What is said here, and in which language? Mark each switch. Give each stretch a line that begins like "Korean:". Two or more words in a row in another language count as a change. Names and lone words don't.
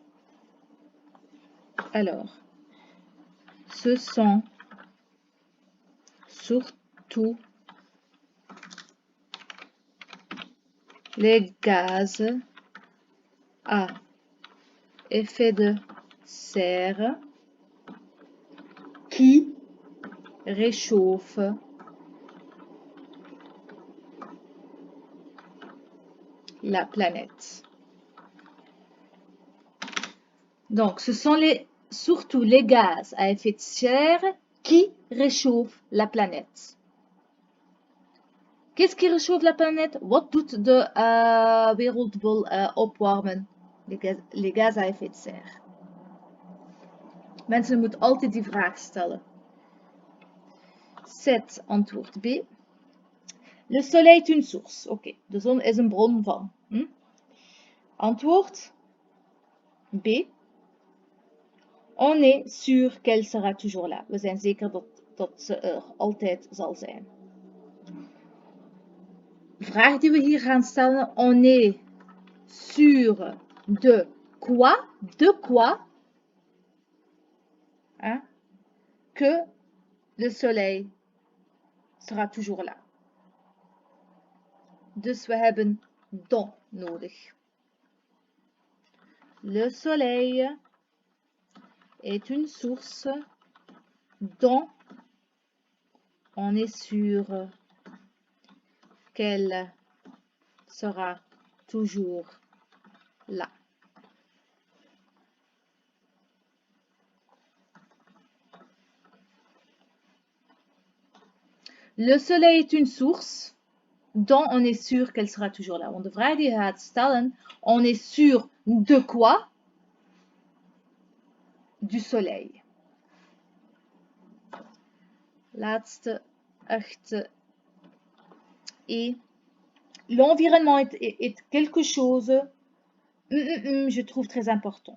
French: Alors, ce sont surtout les gaz à effet de serre qui réchauffent la planète. Donc, ce sont surtout les gaz à effet de serre qui réchauffent la planète. Qu'est-ce qui réchauffe la planète?
Dutch: Wat doet de wereld wil opwarmen?
French: Les gaz à effet de serre.
Dutch: Mensen moeten altijd die vraag stellen. 7, antwoord B.
French: Le soleil est une source.
Dutch: Oké, de zon is een bron van. Antwoord B.
French: On est sûr qu'elle sera toujours là.
Dutch: We zijn zeker dat ze er altijd zal zijn. De vraag die we hier gaan stellen.
French: On est sûr de quoi? De quoi? Hein? Que le soleil sera toujours là.
Dutch: Dus we hebben dans nodig.
French: Le soleil est une source dont on est sûr qu'elle sera toujours là. Le soleil est une source dont on est sûr qu'elle sera toujours là.
Dutch: Want de vraag die je gaat stellen,
French: on est sûr de quoi? Du soleil. Laatste, 8. Et l'environnement est quelque chose, je trouve très important.